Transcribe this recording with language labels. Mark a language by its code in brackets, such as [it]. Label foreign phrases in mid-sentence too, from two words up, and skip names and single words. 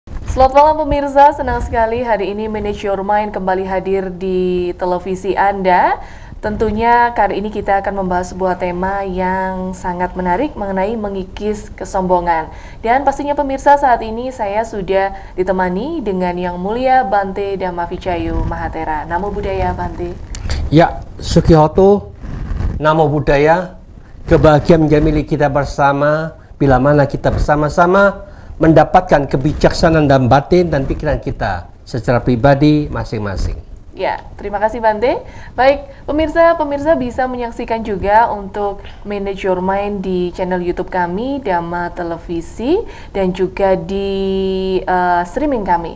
[id] Selamat malam pemirsa, senang sekali hari ini Manage Your Mind kembali hadir di televisi Anda. Tentunya kali ini kita akan membahas sebuah tema yang sangat menarik mengenai mengikis kesombongan. Dan pastinya pemirsa, saat ini saya sudah ditemani dengan Yang Mulia Bante Dhammavicayu Mahatera. [pi] Namo Buddhaya Bante. Ya, Sukihoto, Namo Buddhaya, [id] kebahagiaan menjadi milik kita bersama bila mana kita bersama-sama mendapatkan kebijaksanaan dalam batin dan pikiran kita secara pribadi masing-masing. Ya, terima kasih Bante. Baik, pemirsa bisa menyaksikan juga untuk Manage Your Mind di channel YouTube kami, Dhamma Televisi, dan juga di streaming kami.